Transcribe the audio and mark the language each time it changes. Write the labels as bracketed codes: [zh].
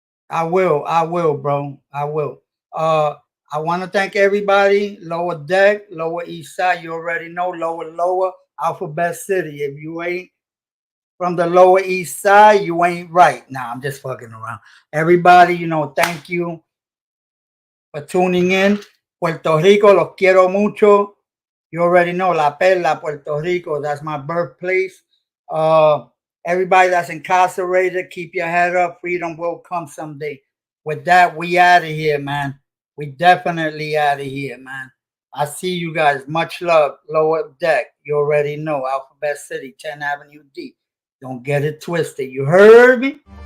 [en] I will, bro. I will. Uh, I want to thank everybody. Lower Deck, Lower East Side. You already know. Lower Alphabet City. If you ain't from the Lower East Side, you ain't right. Nah, I'm just fucking around. Everybody, you know, thank you for tuning in. [es] Puerto Rico, los quiero mucho. [en] You already know La Perla, Puerto Rico. That's my birthplace. Uh, Everybody that's incarcerated, keep your head up. Freedom will come someday. With that, we out of here, man. We definitely out of here, man. I see you guys. Much love. Lower Deck. You already know. Alphabet City, 10th Avenue D. Don't get it twisted. You heard me?